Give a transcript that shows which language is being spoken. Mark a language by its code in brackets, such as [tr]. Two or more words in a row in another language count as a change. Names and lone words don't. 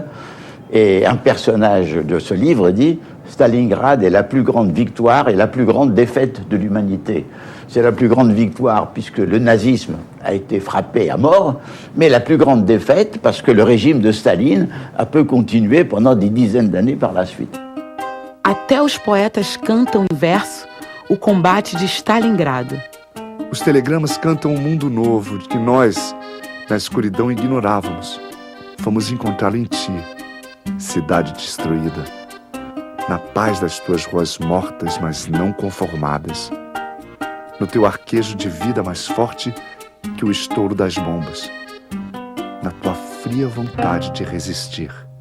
[fr] Et un personnage de ce livre dit « Stalingrad est la plus grande victoire et la plus grande défaite de l'humanité ». C'est la plus grande victoire puisque le nazisme a été frappé à mort, mais la plus grande défaite parce que le régime de Staline a pu continuer pendant des dizaines d'années par la suite. [pt] Até os poetas cantam em verso o combate de Stalingrado. Os telegramas cantam um mundo novo que nós, na escuridão, ignorávamos. Fomos encontrá-lo em ti, cidade destruída, na paz das tuas ruas mortas, mas não conformadas, no teu arquejo de vida mais forte que o estouro das bombas, na tua fria vontade de resistir.